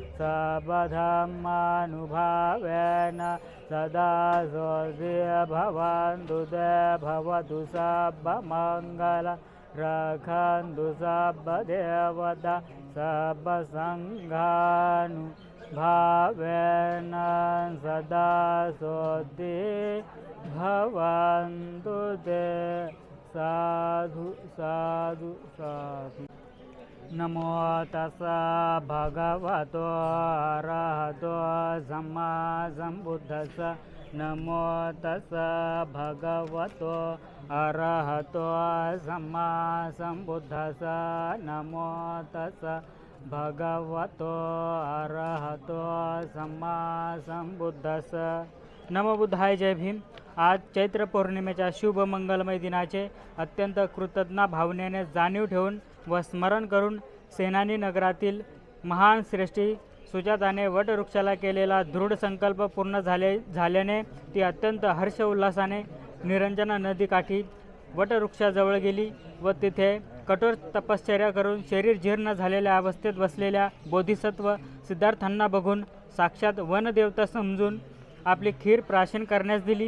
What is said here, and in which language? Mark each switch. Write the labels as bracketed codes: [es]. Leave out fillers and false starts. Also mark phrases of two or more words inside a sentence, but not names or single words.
[pi] सर्वधर्मानुभावेन सदा सोते भवन्तु ते भवतु सर्वमङ्गलं रक्षन्तु सर्वदेवता सर्वसङ्घानुभावेन सदा सोते भवन्तु ते साधु साधु साधु। नमो तस्सा भगवतो अरहतो सम्मा सम्बुद्धस्सा। नमो तस्सा भगवतो अरहतो सम्मा सम्बुद्धस्सा। नमो तस्सा भगवतो अरहतो सम्मा सम्बुद्धस्सा। नमो बुद्धाय [mr] जय भीम। आज चैत्र पौर्णिमेच्या शुभ मंगलमय दिनाचे अत्यंत कृतज्ञ भावनेने जाणीव ठेवून व स्मरण करून सेनानी नगरातील महान श्रेष्ठी सुजाताने वटवृक्षाला केलेला दृढ संकल्प पूर्ण झाल्याने ती अत्यंत हर्ष उल्हासाने निरंजना नदीकाठी वटवृक्षाजवळ गेली व तिथे कठोर तपश्चर्या करून शरीर जीर्ण झालेल्या अवस्थेत बसलेल्या बोधिसत्व सिद्धार्थांना बघून साक्षात वनदेवता समजून आपली खीर प्राशन करण्यास दिली।